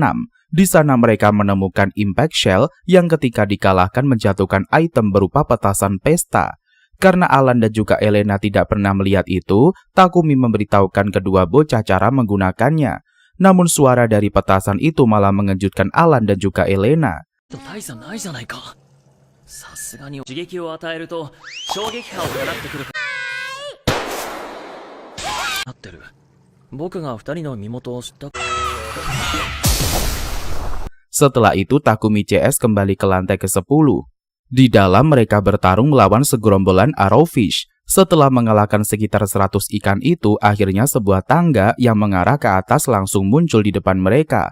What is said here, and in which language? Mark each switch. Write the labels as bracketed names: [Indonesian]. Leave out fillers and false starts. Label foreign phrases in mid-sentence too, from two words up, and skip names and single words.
[Indonesian] Di sana mereka menemukan Impact Shell yang ketika dikalahkan menjatuhkan item berupa petasan pesta. Karena Alan dan juga Elena tidak pernah melihat itu, Takumi memberitahukan kedua bocah cara menggunakannya. Namun suara dari petasan itu malah mengejutkan Alan dan juga Elena. [Japanese] 大差ないじゃないか。さすがに刺激を与えると衝撃波を放ってくるか。なってる。僕が二人の身元を知った。 [Indonesian] Setelah itu Takumi CS kembali ke lantai ke-10. Di dalam mereka bertarung melawan segerombolan arrowfish. Setelah mengalahkan sekitar 100 ikan itu, akhirnya sebuah tangga yang mengarah ke atas langsung muncul di depan mereka.